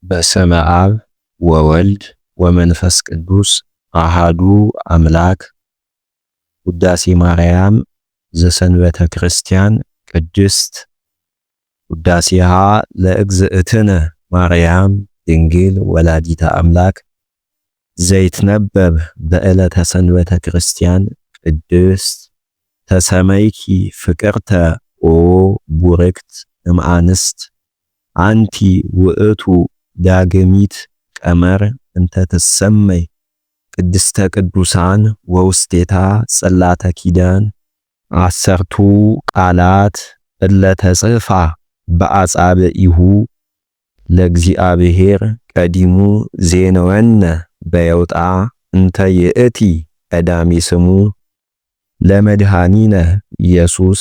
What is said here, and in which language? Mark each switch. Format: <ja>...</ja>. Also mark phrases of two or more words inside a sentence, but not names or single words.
<gez>በስመ አብ ወወልድ ወመንፈስ ቅዱስ አሃዱ አምላክ። ውዳሴ ማርያም ዘሰንበተ ክርስቲያን ቅድስት ውዳሴሃ ለእግዝእትነ ማርያም ድንግል ወላዲተ አምላክ ዘይትነበብ በዕለተ ሰንበተ ክርስቲያን ቅድስት ተሰመይኪ ፍቅርተ ኦ ቡርክት እምአንስት አንቲ ውእቱ ዳግሚት ቀመር እንተ ትሰመይ ቅድስተ ቅዱሳን ወውስቴታ ጸላተ ኪዳን አሰርቱ ቃላት እለ ተጽፋ በአጻብዒሁ ለእግዚአብሔር ቀዲሙ ዜነወነ በየውጣ እንተ ይእቲ ቀዳሚ ስሙ ለመድኃኒነ ኢየሱስ</gez>